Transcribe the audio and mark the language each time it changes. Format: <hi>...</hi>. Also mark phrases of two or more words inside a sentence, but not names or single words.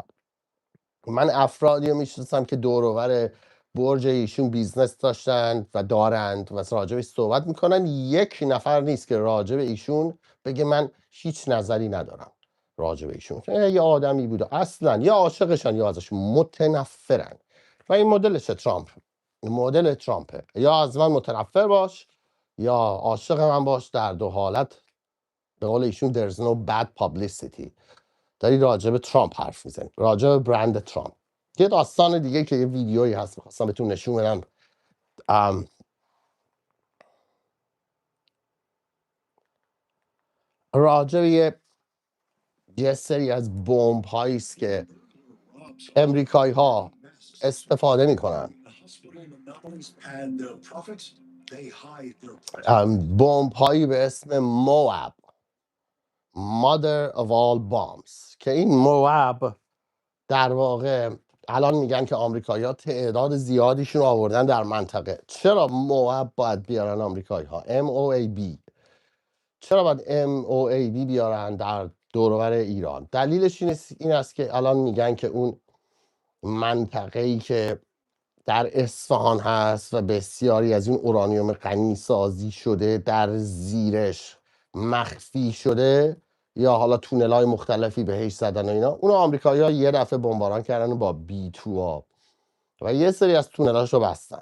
<fa>من افرادی رو میشناسم که دور و بر برج ایشون بیزنس داشتن و دارند و راجبش صحبت میکنن، یک نفر نیست که راجب ایشون بگه من هیچ نظری ندارم. راجع به ایشون یه آدمی بوده اصلا یا عاشقشن یا ازش متنفرن و این مدلش ترامپ، مدل ترامپه، یا از من متنفر باش یا عاشق من باش، در دو حالت به قول ایشون</fa> <en>there's no bad publicity.</en> <fa>داری راجع به ترامپ حرف میزنی، راجع به برند ترامپ. یه داستان دیگه که یه ویدیویی هست میخواستم بهتون نشون بدم، راجع به یه سری از بمب هایی است که امریکایی ها استفاده میکنن، بمب هایی به اسم مواب،</fa> <en>mother of all bombs،</en> <fa>که این مواب در واقع الان میگن که آمریکایی ها تعداد زیادیشون آوردن در منطقه. چرا مواب باید بیارن آمریکایی ها؟ MOAB چرا باید MOAB بیارن در دوروبر ایران؟ دلیلش این است که الان میگن که اون منطقه‌ای که در اصفهان هست و بسیاری از این اورانیوم غنی سازی شده در زیرش مخفی شده یا حالا تونل‌های مختلفی بهش زدن و اینا، اون آمریکایی‌ها یه دفعه بمباران کردن با B2 ها و یه سری از تونلاشو بستن.</fa>